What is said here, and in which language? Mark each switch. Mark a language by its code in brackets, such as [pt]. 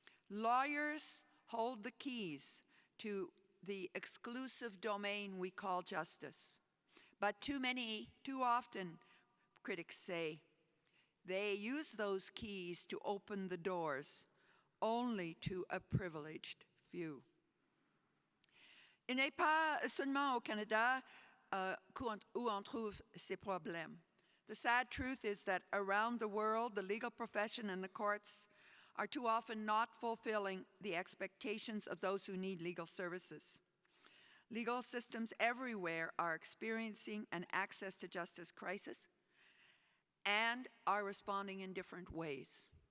[en] Lawyers hold the keys to the exclusive domain we call justice. But too often, critics say, they use those keys to open the doors only to a privileged few. [fr] Il n'est pas seulement au Canada où on trouve ces problèmes. [en] The sad truth is that around the world, the legal profession and the courts are too often not fulfilling the expectations of those who need legal services. Legal systems everywhere are experiencing an access to justice crisis and are responding in different ways.